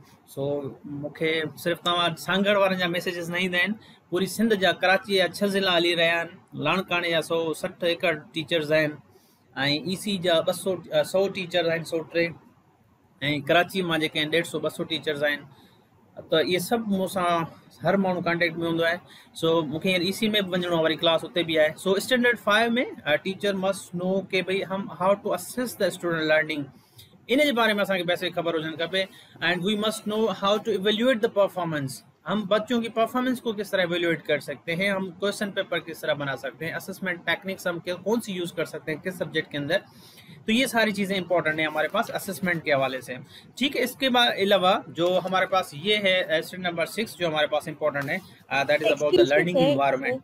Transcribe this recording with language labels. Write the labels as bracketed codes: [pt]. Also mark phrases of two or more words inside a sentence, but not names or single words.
[sd] सो मूंखे सिर्फ़ु तव्हां सांगड़ वारनि जा मैसेजिस न ईंदा आहिनि, पूरी सिंध जा कराची जा 6 ज़िला हली रहिया आहिनि, लाणकाणे जा 160 एकड़ टीचर्स आहिनि ऐं ईसी जा 100 टीचर्स आहिनि, 103 ऐं कराची मां जेके आहिनि 150-200 टीचर्स आहिनि। त इहे सभु मूंसां हर माण्हू कॉन्टेक्ट में हूंदो आहे। सो मूंखे हींअर ईसी में बि वञिणो आहे, वरी क्लास उते बि आहे। [en] so standard 5 mein teacher must know [ur] کہ بھئی ہم [en] how to assess the student learning, [sd] इन जे बारे में असांखे बेसिक ख़बर हुजणु खपे [en] and we must know how to evaluate the performance, [ur] ہم بچوں کی پرفارمنس کو کس طرح ایویلیوایٹ کر سکتے ہیں، ہم [en] question paper [ur] کس طرح بنا سکتے ہیں, [en] assessment techniques [ur] ہم کون سی یوز کر سکتے ہیں کس سبجیکٹ کے اندر. تو یہ ساری چیزیں امپورٹنٹ ہے ہمارے پاس اسیسمنٹ کے حوالے سے. ٹھیک ہے، اس کے علاوہ جو ہمارے پاس یہ ہے [en] step number 6 [ur] جو ہمارے پاس امپورٹنٹ ہے, [en] that is about the learning environment.